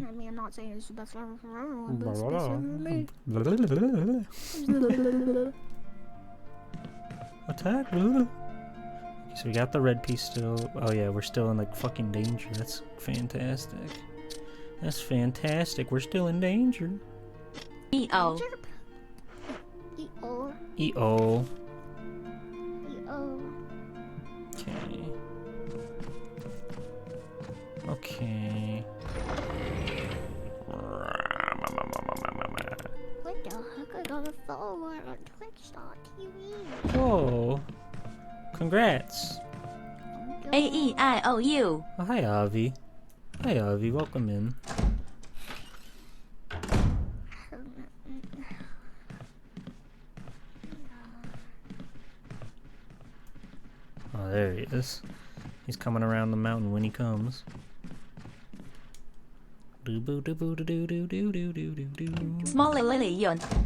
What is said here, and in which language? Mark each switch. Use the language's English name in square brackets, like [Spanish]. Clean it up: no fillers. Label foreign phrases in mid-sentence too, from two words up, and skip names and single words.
[English] I mean, I'm not saying it's the best ever for everyone, but it's the best ever made. Attack! So we got the red piece still. Oh yeah, we're still in like fucking danger. That's fantastic. That's fantastic. We're still in danger. E-O. E-O. E-O. E-O. Okay. Okay. What the heck? I got a follower on Twitch.tv. Whoa. Congrats. A-E-I-O-U. Oh, hi, Avi. Hi, Avi. Welcome in. Oh, there he is. He's coming around the mountain when he comes. Smaller Lily Yon.